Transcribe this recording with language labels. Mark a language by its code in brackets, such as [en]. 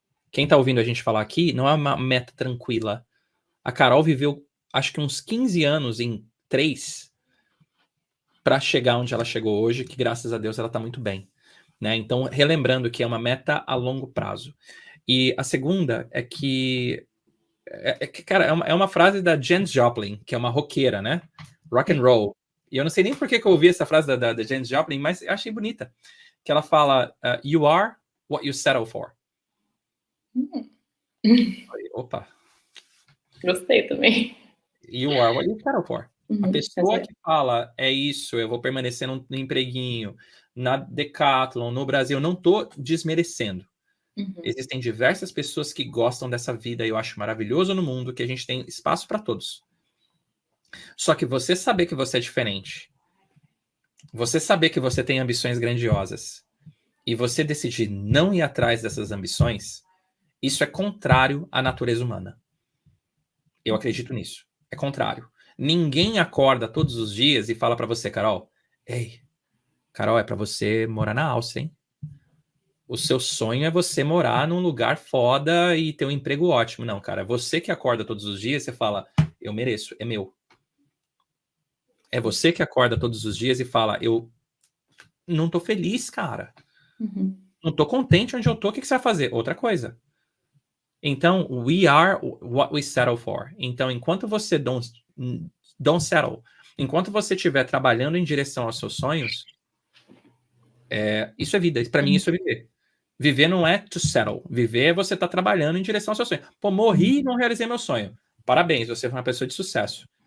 [pt] Quem está ouvindo a gente falar aqui não é uma meta tranquila. A Carol viveu, acho que uns 15 anos em 3 para chegar onde ela chegou hoje, que graças a Deus ela está muito bem. Né? Então, relembrando que é uma meta a longo prazo. E a segunda é que, cara, é uma frase da Janis Joplin, que é uma roqueira, né? Rock and roll. E eu não sei nem por que eu ouvi essa frase da Janis Joplin, mas eu achei bonita. Que ela fala, [en] you are what you settle for. [pt] Opa. Gostei também. [en] You are what you settle for. [pt] A pessoa exato. que fala, é isso, eu vou permanecer no empreguinho, na Decathlon, no Brasil, não tô desmerecendo. Existem diversas pessoas que gostam dessa vida e eu acho maravilhoso no mundo que a gente tem espaço para todos. Só que você saber que você é diferente, você saber que você tem ambições grandiosas e você decidir não ir atrás dessas ambições, isso é contrário à natureza humana. Eu acredito nisso. É contrário. Ninguém acorda todos os dias e fala para você, Carol, ei, Carol, é para você morar na Áustria, hein? O seu sonho é você morar num lugar foda e ter um emprego ótimo. Não, cara, você que acorda todos os dias, você fala, eu mereço, é meu. É você que acorda todos os dias e fala, eu não tô feliz, cara. Não tô contente onde eu tô, o que você vai fazer? Outra coisa. Então, [en] we are what we settle for. [pt] Então, enquanto você [en] don't settle, [pt] enquanto você estiver trabalhando em direção aos seus sonhos, isso é vida. Para mim, isso é viver. Viver não é [en] to settle. [pt] Viver é você estar trabalhando em direção ao seu sonho. Pô, morri e não realizei meu sonho. Parabéns, você foi uma pessoa de sucesso.